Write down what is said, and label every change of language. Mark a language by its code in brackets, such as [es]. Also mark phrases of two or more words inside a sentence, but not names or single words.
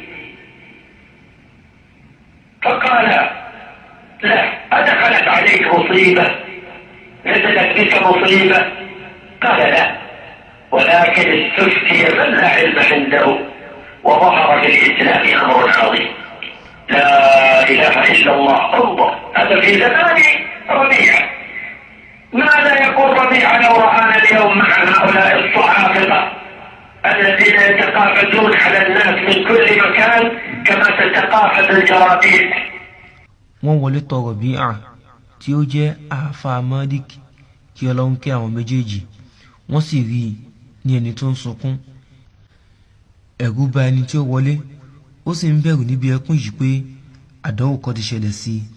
[ar] فقال لا أدخلت عليك مصيبة نزلت بك مصيبة قال لا ولكن استفتي من لا علم عنده وظهر في الإسلام أمر عظيم لا إله إلا الله. انظر هذا في زمان ربيعة. ماذا يقول ربيعة لو رآنا اليوم مع هؤلاء الصعافرة الذين يتقاعدون على الناس من كل مكان كما تتقاعد الجراديد؟ [yo] wọ́n wọlé tọ̀ Rọ̀bíà tí ó jẹ́ àáfàá Malik kí Ọlọ́run kẹ́ àwọn méjèèjì, wọ́n sì rí i ní ẹni tó ń sunkún. Ẹ̀rù bà ẹni tí ó wọlé, ó sì ń bẹ̀rù níbi ẹkún yìí pé àdánwò kan ti ṣẹlẹ̀ sí i.